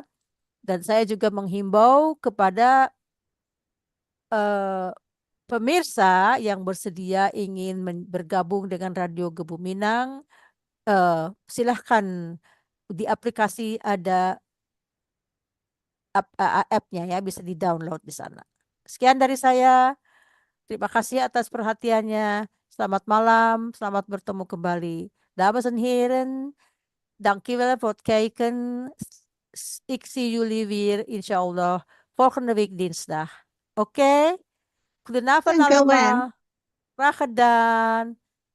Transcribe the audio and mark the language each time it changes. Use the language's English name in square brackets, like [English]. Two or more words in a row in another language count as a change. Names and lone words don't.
[Indonesian] Dan saya juga menghimbau kepada pemirsa yang bersedia ingin bergabung dengan Radio Gebu Minang, silahkan di aplikasi ada app-nya ya, bisa di-download di sana. Sekian dari saya. Terima kasih atas perhatiannya. Selamat malam, selamat bertemu kembali. [Dutch] Dames en heren, dankjewel voor het kijken. Ik zie jullie weer, inshallah, volgende week dinsdag. Oké? Goedenavond Dankjewel. allemaal. Graag gedaan.